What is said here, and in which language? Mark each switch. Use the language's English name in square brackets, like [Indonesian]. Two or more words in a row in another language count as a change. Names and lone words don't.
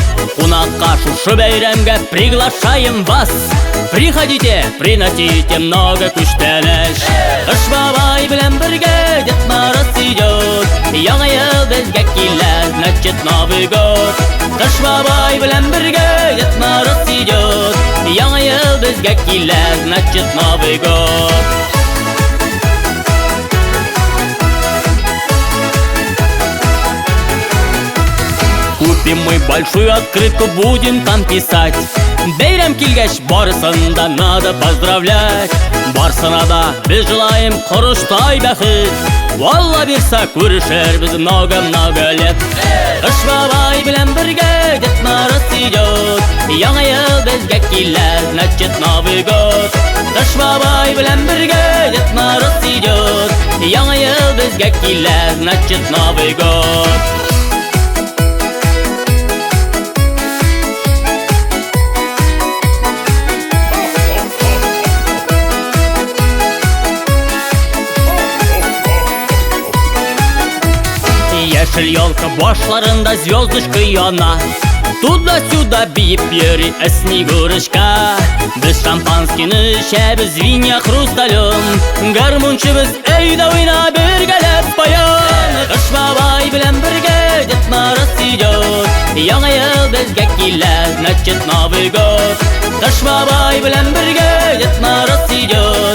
[Tatar] Кунакка шушы бәйрәмгә [Russian] приглашаем вас. Приходите, приносите много күчтәнәш. [Tatar] Кыш бабай белән бергә [Russian] Дед Мороз идет. [Tatar] Яңа ел безгә килә, [Russian] значит Новый год. [Tatar] Кыш бабай белән бергә [Russian] Дед Мороз идет. [Tatar] Яңа ел безгә килә, [Russian] значит Новый год. Купим мы большую открытку, будем там писать. [Tatar] Бәйрәм килгәч, барысын да [Russian] надо поздравлять. [Tatar] Барсына да без желаем корыштай бәхет. Валла бирса күрешербез [Russian] много-много лет. [Tatar] Кыш бабай белән бергә [Russian] Дед Мороз идет. [Tatar] Яңа ел безгә килә, [Russian] значит Новый год. [Tatar] Кыш бабай белән бергә [Russian] Дед Мороз идет. [Tatar] Яңа ел безгә килә, [Russian] значит Новый год. [Tatar] Яшел елка башларында звездочка яна. Туда-сюда биеп йөри Снегурочка. Без шампанскийны эчәбез виня хрусталем. Гармунчыбыз әйдә уйна бергәләп баян. Кыш бабай белән бергә [Russian] Дед Мороз идет. [Tatar] Яңа ел безгә килә, [Russian] значит Новый год. [Tatar] Кыш бабай белән бергә [Russian] Дед Мороз идет.